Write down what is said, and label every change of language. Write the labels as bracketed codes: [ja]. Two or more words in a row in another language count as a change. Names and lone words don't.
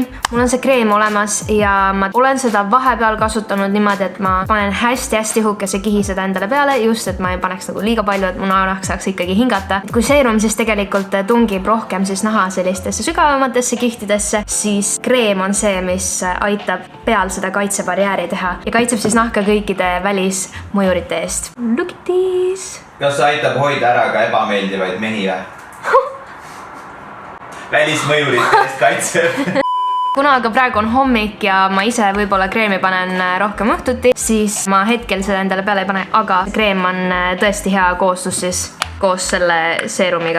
[et] Mul on see kreem olemas ja ma olen seda vahepeal kasutanud niimoodi, et ma panen hästi hukese kihi seda endale peale, just et ma ei paneks nagu liiga palju, et mu näonahk saaks ikkagi hingata. Kui seerum siis tegelikult tungib rohkem siis naha sellistesse sügavamatesse kihtidesse, siis kreem on see, mis aitab peal seda kaitsebarjääri teha ja kaitseb siis nahka kõikide välismõjurite eest. [en] Look at this! [et] Kas see aitab hoida ära ka ebameeldivaid mehi või? Välismõjurite eest kaitseb. Kuna aga praegu on hommik ja ma ise võib-olla kreemi panen rohkem õhtuti, siis ma hetkel seda endale peale ei pane, aga kreem on tõesti hea koostus siis koos selle seerumiga.